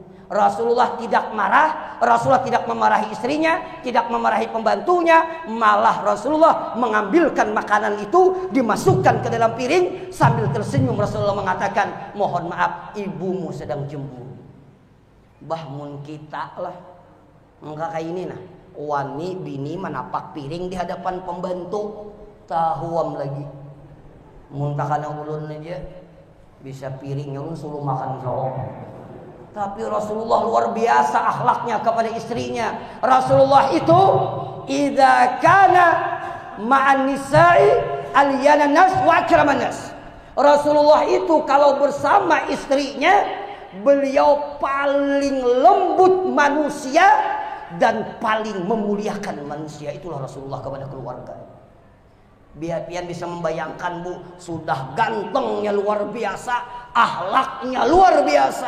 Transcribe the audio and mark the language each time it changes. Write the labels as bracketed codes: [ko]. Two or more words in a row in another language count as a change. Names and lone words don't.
[id] Rasulullah tidak marah, Rasulullah tidak memarahi istrinya, tidak memarahi pembantunya, malah Rasulullah mengambilkan makanan itu, dimasukkan ke dalam piring, sambil tersenyum Rasulullah mengatakan, mohon maaf, ibumu sedang cemburu. [bjn] Bahmun kita lah, enggak kayak ini nah, wani bini menapak piring di hadapan pembantu, tahuam lagi. Muntahkan ulun aja bisa piringnya ulun suruh makan soal. [id] Tapi Rasulullah luar biasa akhlaknya kepada istrinya. [ar] Rasulullah itu إذا كان مع النساء ألين الناس وأكرم الناس. [id] Rasulullah itu kalau bersama istrinya, beliau paling lembut manusia dan paling memuliakan manusia. Itulah Rasulullah kepada keluarga. Biar bisa membayangkan, Bu, sudah gantengnya luar biasa, akhlaknya luar biasa.